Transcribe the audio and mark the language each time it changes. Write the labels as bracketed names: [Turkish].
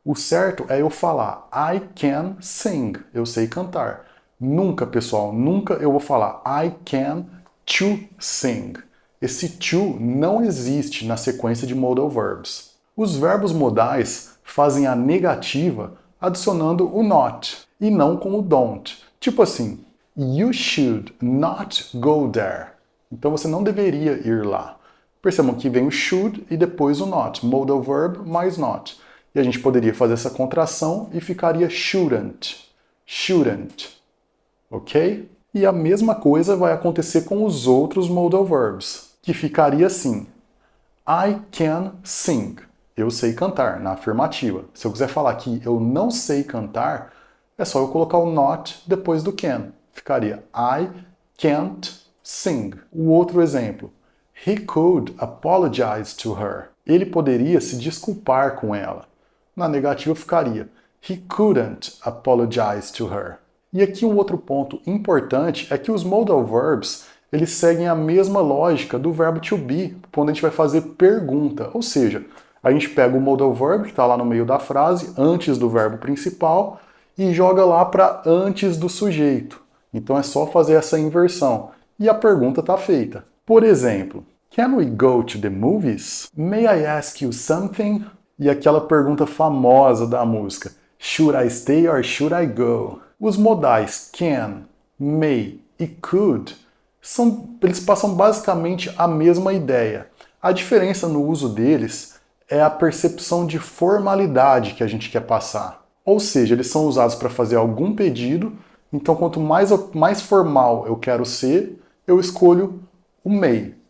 [Portuguese] O certo é eu falar [English] I can sing. [Portuguese] Eu sei cantar. Nunca, pessoal, nunca eu vou falar [English] I can to sing. [Portuguese] Esse to não existe na sequência de modal verbs. Os verbos modais fazem a negativa adicionando o not e não com o don't. [English] Tipo assim, you should not go there. [Portuguese] Então você não deveria ir lá. Percebam que vem o should e depois o not. Modal verb mais not. E a gente poderia fazer essa contração e ficaria shouldn't. Shouldn't. Ok? E a mesma coisa vai acontecer com os outros modal verbs, que ficaria assim. [English] I can sing. [Portuguese] Eu sei cantar, na afirmativa. Se eu quiser falar que eu não sei cantar, é só eu colocar o not depois do can. Ficaria [English] I can't sing. [Portuguese] O outro exemplo. [English] He could apologize to her. [Portuguese] Ele poderia se desculpar com ela. Na negativa ficaria [English] He couldn't apologize to her. [Portuguese] E aqui um outro ponto importante é que os modal verbs, eles seguem a mesma lógica do verbo to be, quando a gente vai fazer pergunta. Ou seja, a gente pega o modal verb, que está lá no meio da frase, antes do verbo principal, e joga lá para antes do sujeito. Então é só fazer essa inversão. E a pergunta está feita. Por exemplo, [English] Can we go to the movies? May I ask you something? [Portuguese] E aquela pergunta famosa da música. [English] Should I stay or should I go? [Portuguese] Os modais can, may e could eles passam basicamente a mesma ideia. A diferença no uso deles é a percepção de formalidade que a gente quer passar. Ou seja, eles são usados para fazer algum pedido, então quanto mais formal eu quero ser, eu escolho o may.